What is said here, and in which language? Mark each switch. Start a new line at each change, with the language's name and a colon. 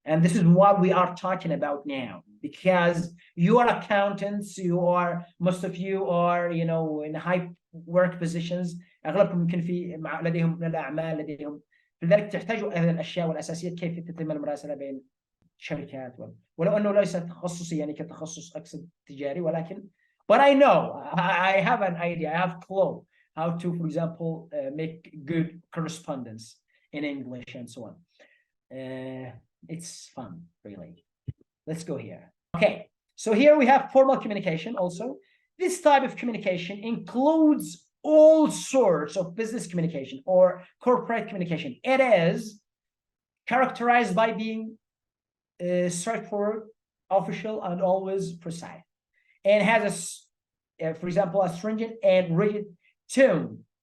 English: And this is what we are talking about now, because you are accountants, most of you are in high work positions.
Arabic: اغلبكم يمكن لديهم من الاعمال لديهم لذلك تحتاجوا هذه الاشياء والاساسيات كيف تتم المراسله بين شركات ولو انه ليس تخصصي يعني كتخصص اقصد تجاري ولكن
English: but I know I have an idea, I have clue how to for example make good correspondence in English and so on. It's fun really. Let's go here. Okay, so here we have formal communication also. This type of communication includes all sorts of business communication or corporate communication. It is characterized by being straightforward, official, and always precise, and has for example, a stringent and rigid tone.